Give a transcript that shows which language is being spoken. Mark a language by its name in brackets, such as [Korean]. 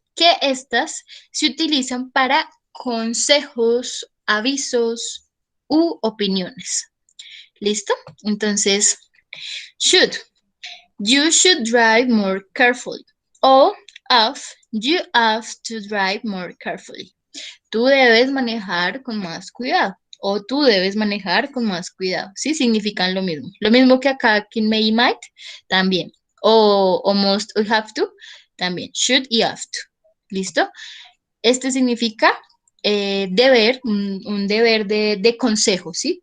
[Spanish] Que estas se utilizan para consejos, avisos u opiniones. ¿Listo? Entonces, should. [English] You should drive more carefully. O have. You have to drive more carefully. [Spanish] Tú debes manejar con más cuidado. O tú debes manejar con más cuidado. Sí, significan lo mismo. Lo mismo que acá que may y might, también. O must o have to, también. Should y have to. ¿Listo? Este significa deber, un deber de consejo, ¿sí?